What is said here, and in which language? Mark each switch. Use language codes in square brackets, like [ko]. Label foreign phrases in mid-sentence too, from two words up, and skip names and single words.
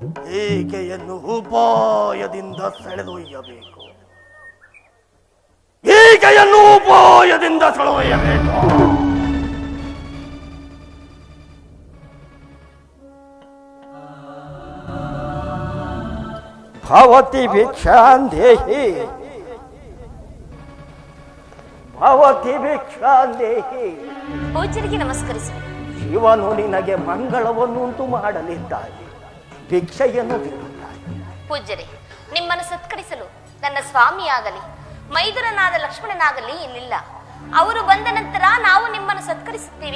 [kn] ಈಕೆಯನ್ನು ಉಪಾಯದಿಂದ ಸೆಳೆದೊಯ್ಯಬೇಕು. ಈಕೆಯನ್ನು ಉಪಾಯದಿಂದ ಸೆಳೆದೊಯ್ಯಬೇಕು. [sa] भवति भिक्षांदेहि भवति भिक्षांदेहि. [kn] ಪೂಜ್ಯರಿಗೆ ನಮಸ್ಕರಿಸಿ. ಶಿವನು ನಿನಗೆ ಮಂಗಳವನ್ನುಂಟು ಮಾಡಲಿದ್ದಾನೆ, ಭಿಕ್ಷೆಯನ್ನು ಬಿಡುತ್ತಾನೆ. ಪೂಜ್ಯರೇ, ನಿಮ್ಮನ್ನು ಸತ್ಕರಿಸಲು ನನ್ನ ಸ್ವಾಮಿಯಾಗಲಿ ಮೈದುನನಾದ ಲಕ್ಷ್ಮಣನಾಗಲಿ ಇಲ್ಲಿಲ್ಲ. ಅವರು ಬಂದ ನಂತರ ನಾವು ನಿಮ್ಮನ್ನು ಸತ್ಕರಿಸುತ್ತೇವೆ.